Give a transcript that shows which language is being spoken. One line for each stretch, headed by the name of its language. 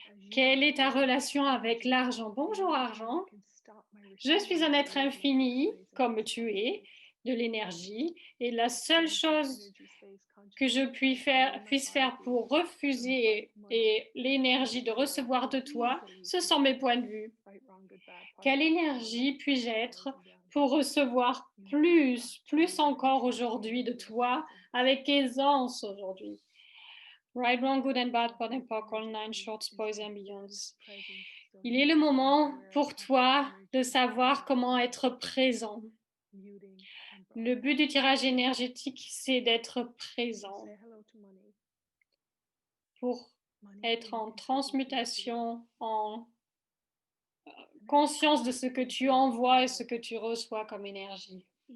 French: Quelle est ta relation avec l'argent? Bonjour argent. Je suis un être infini, comme tu es, de l'énergie, et la seule chose que je puisse faire pour refuser et l'énergie de recevoir de toi, ce sont mes points de vue. Quelle énergie puis-je être pour recevoir plus encore aujourd'hui de toi, avec aisance aujourd'hui?
English: Right, wrong, good and bad, pot and pock, all nine shorts, boys and beyonds.
French: Il est le moment pour toi de savoir comment être présent. Le but du tirage énergétique, c'est d'être présent pour être en transmutation, en conscience de ce que tu envoies et ce que tu reçois comme énergie.